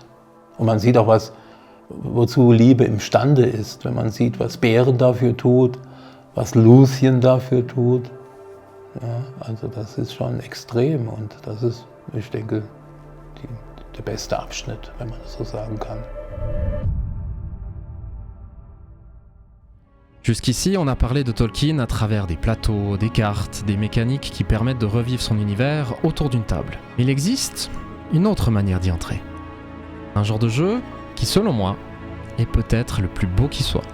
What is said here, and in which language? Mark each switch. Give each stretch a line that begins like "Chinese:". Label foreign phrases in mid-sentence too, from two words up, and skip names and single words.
German: Und man sieht auch, wozu Liebe imstande ist, wenn man sieht, was Beren dafür tut, was Luthien dafür tut. Ja, also das ist schon extrem und das ist, ich denke, der beste Abschnitt, wenn man das so sagen kann.
French: Jusqu'ici, on a parlé de Tolkien à travers des plateaux, des cartes, des mécaniques qui permettent de revivre son univers autour d'une table. Il existe une autre manière d'y entrer. Un genre de jeu qui, selon moi, est peut-être le plus beau qui soit.